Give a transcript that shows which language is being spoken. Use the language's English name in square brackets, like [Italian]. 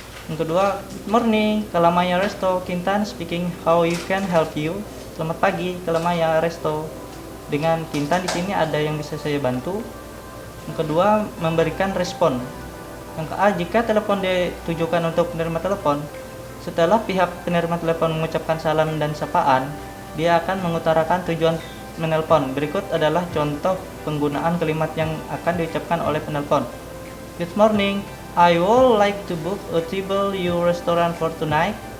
[Indonesian] Yang kedua, [English] good morning, Kalamaya Resto, Kintan speaking, how you can help you. [Indonesian] Selamat pagi, Kalamaya Resto. Dengan Kintan di sini ada yang bisa saya bantu. Yang kedua, memberikan respon. Yang ke A, jika telepon ditujukan untuk penerima telepon, setelah pihak penerima telepon mengucapkan salam dan sapaan, dia akan mengutarakan tujuan menelpon. Berikut adalah contoh penggunaan kalimat yang akan diucapkan oleh penelpon. [English] Good morning, I would like to book a table your restaurant for tonight.